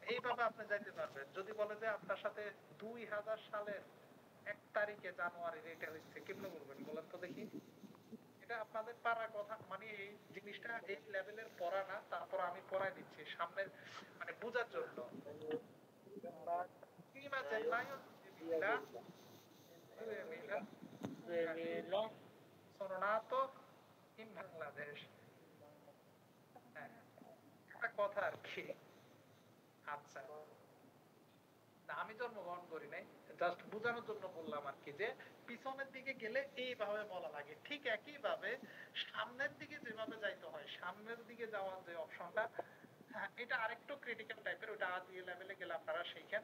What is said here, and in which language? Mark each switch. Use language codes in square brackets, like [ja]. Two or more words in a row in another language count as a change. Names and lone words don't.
[bn] এইভাবে আপনি যাইতে পারবেন। যদি বলে যে আপনার সাথে 2000 সালের 1 তারিখে জানুয়ারির এটা হচ্ছে, কেমনে বলবেন বলেন তো দেখি? এটা আপনাদের পারার কথা, মানে এই জিনিসটা এই লেভেলের পড়া না, তারপর আমি পড়াই দিচ্ছি সামনে মানে বোঝার জন্য। [it] Prima gennaio 2000 sono nato in Bangladesh। [bn] একটা কথা আর কি। আচ্ছা, না আমি জন্মগ্রহণ করি নাই, জাস্ট বোঝানোর জন্য বললাম আর কি, যে পিছনের দিকে গেলে এইভাবে বলা লাগে, ঠিক একই ভাবে সামনের দিকে যেভাবে যাইতে হয়, সামনের দিকে যাওয়ার যে অপশনটা, হ্যাঁ এটা আরেকটু ক্রিটিক্যাল টাইপের, ওটা আজ এই লেভেলে গেলে আপনারা শিখেন।